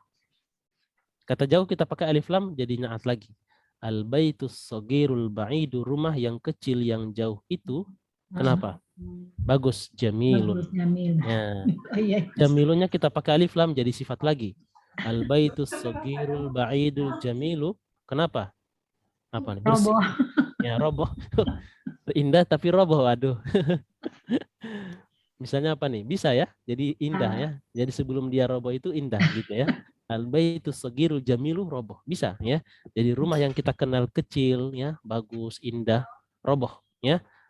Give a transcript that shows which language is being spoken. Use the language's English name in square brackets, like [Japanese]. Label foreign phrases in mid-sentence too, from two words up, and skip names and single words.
[Indonesian] Kata jauh kita pakai [Arabic] ألف لام [Indonesian] jadi naat lagi. [Arabic] البيت الصغير البعيد, [Indonesian] rumah yang kecil yang jauh itu kenapa? Bagus, jamilun. Jamil. Ya. Jamilunnya kita pakai [Arabic] ألف لام [Indonesian] jadi sifat lagi. [Arabic] البيت الصغير البعيد الجميل. [Indonesian] Kenapa? Apa nih? Bersih. Roboh. Ya, roboh. Indah tapi roboh. Waduh. Misalnya apa nih? Bisa ya? Jadi indah ya. Jadi sebelum dia roboh itu indah gitu ya. [Arabic] البيت الصغير الجميل [Indonesian] roboh. Bisa ya. Jadi rumah yang kita kenal kecil ya, bagus, indah, roboh ya.